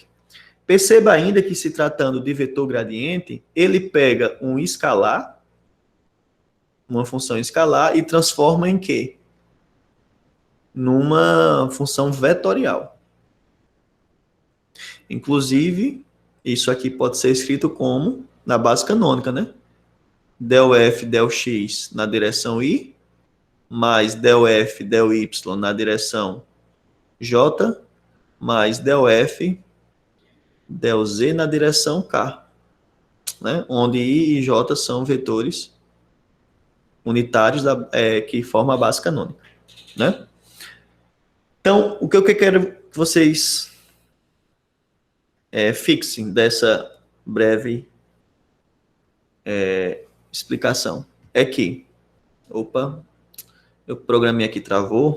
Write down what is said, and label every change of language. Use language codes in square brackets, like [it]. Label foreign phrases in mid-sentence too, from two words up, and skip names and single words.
[pt] Perceba ainda que, se tratando de vetor gradiente, ele pega um escalar, uma função escalar, e transforma em quê? Numa função vetorial. Inclusive, isso aqui pode ser escrito como na base canônica, né? Del f, del x na direção y, mais del f, del y na direção j, mais del f, del z na direção k, né? Onde i e j são vetores unitários que formam a base canônica, né? Então, o que eu quero que vocês fixem dessa breve explicação é que, eu programei aqui, travou.